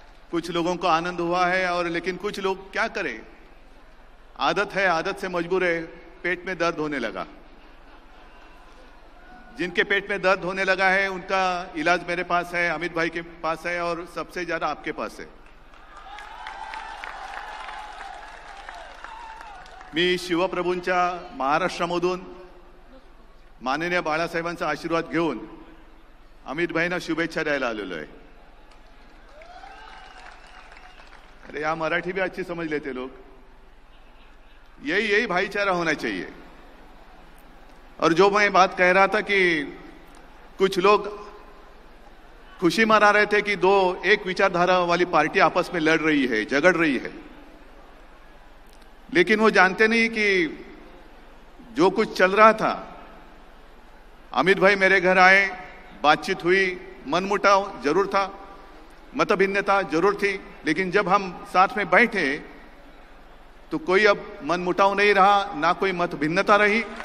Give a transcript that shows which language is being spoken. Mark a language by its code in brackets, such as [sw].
[hi] कुछ लोगों को आनंद हुआ है और लेकिन कुछ लोग क्या करें, आदत है, आदत से मजबूर है, पेट में दर्द होने लगा। जिनके पेट में दर्द होने लगा है उनका इलाज मेरे पास है, अमित भाई के पास है और सबसे ज्यादा आपके पास है। [mr] मी शिवप्रभूंच्या महाराष्ट्रामधून माननीय बाळासाहेबांचा आशीर्वाद घेऊन अमित भाईंना शुभेच्छा द्यायला आलेलो आहे। [hi] अरे या मराठी भी अच्छी समझ लेते लोग। यही भाईचारा होना चाहिए। और जो मैं बात कह रहा था कि कुछ लोग खुशी मना रहे थे कि एक विचारधारा वाली पार्टी आपस में लड़ रही है, झगड़ रही है, लेकिन वो जानते नहीं कि जो कुछ चल रहा था, अमित भाई मेरे घर आए, बातचीत हुई, मनमुटाव जरूर था, मतभिन्नता जरूर थी, लेकिन जब हम साथ में बैठे तो कोई अब मनमुटाव नहीं रहा, ना कोई मतभिन्नता रही।